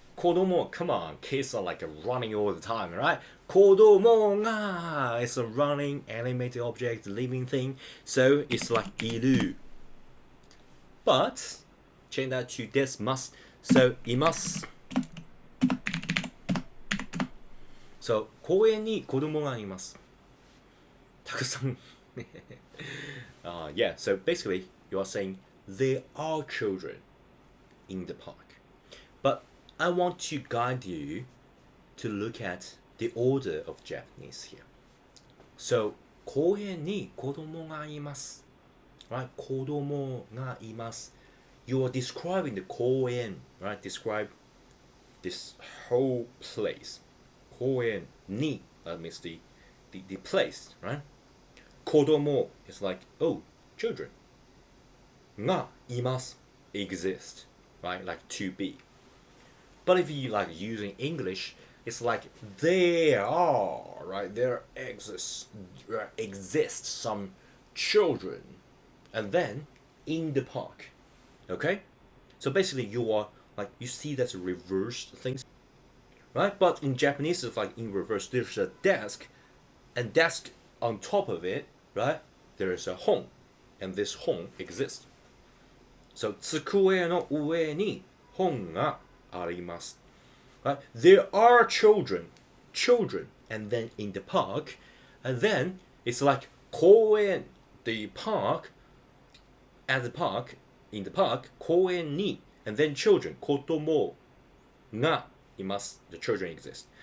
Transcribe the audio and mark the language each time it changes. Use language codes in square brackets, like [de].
[en] kodomo, come on, kids are like running all the time, right? Kodomo nga, it's a running animated object, living thing, so it's like iru. But change that to this must. [ja] So imasu. So 公園に子供がいます。たくさん。 [en] Yeah, so basically you are saying there are children in the park. But I want to guide you to look at the order of Japanese here. [ja] So 公園に子供がいます。 Right? 子供がいます。 [en] You are describing the 公園, right? Describe this whole place. 公園に means the place, right? 子供 is like, oh, children. [ja] がいます [en] exist, right? Like to be. But if you like using English, it's like there are, right? There exists some children, and then in the park, okay? So basically, you are like you see that's reversed things, right? But in Japanese, it's like in reverse. There's a desk, and desk on top of it, right? There is a home, and this home exists. [ja] So 机の上に本があります。 [en] Right? There are children, and then in the park, and then it's like 公園, the park, at the park, in the park, 公園に, and then children, [ja] 子供がいます. [en] The children exist.